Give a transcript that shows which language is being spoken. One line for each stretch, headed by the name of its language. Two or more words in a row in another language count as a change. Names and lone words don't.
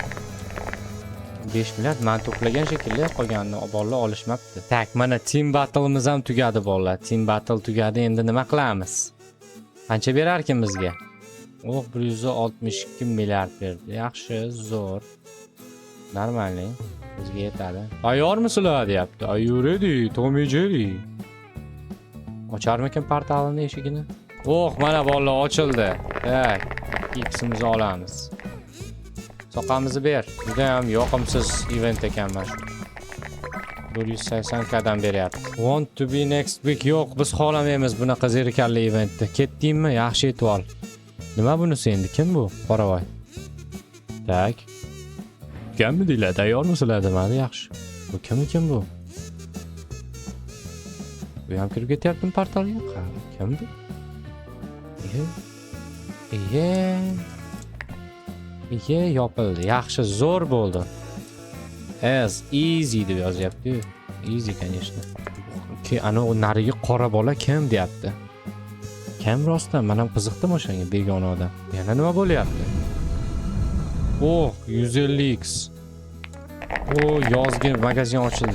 Uzbek: 5 milliard men to'plagan shekilli, qolganini bolalar olishmabdi. Tak, mana
English: team battle'imiz
Uzbek: ham tugadi bolalar.
English: Team battle
Uzbek: tugadi. Endi nima qilamiz? Qancha berarkin bizga? Oh, 162 milliard berdi. Yaxshi, zo'r. Normalni. Bizga yetadi. Tayyormisizlar deyapti.
English: Are you ready, Tommy Jerry?
Uzbek: Ocharmikan portalini eshigini? Oh, mana bolalar ochildi. Tak, X'imizni olamiz. Soqamizni ber. Juda ham yoqimsiz event ekan mana shu. 180 kadan beryapti.
English: Want to be next week.
Uzbek: Yo'q, biz xohlamaymiz bunaqa zerikarli eventni. Ketdingmi? Yaxshi yetib ol. Nima bunisi endi? Kim bu? Qoravoy. Tak. Kimmi deylar? Tayyormisizlar demadi, yaxshi. Bu kim bu? Bu ham kirib ketyaptimi portalga? Kim bu? Iye, yopildi. Yaxshi, zo'r bo'ldi.
English: As easy
Uzbek: deb yozyapti.
Russian: Easy, конечно.
Uzbek: Ana u narigi qora bola kim deyapti? Kim rostdan? Men ham qiziqdim o'shanga, begona odam. Yana nima bo'lyapti? Oh, 150x. Oh, yozgi magazin ochildi.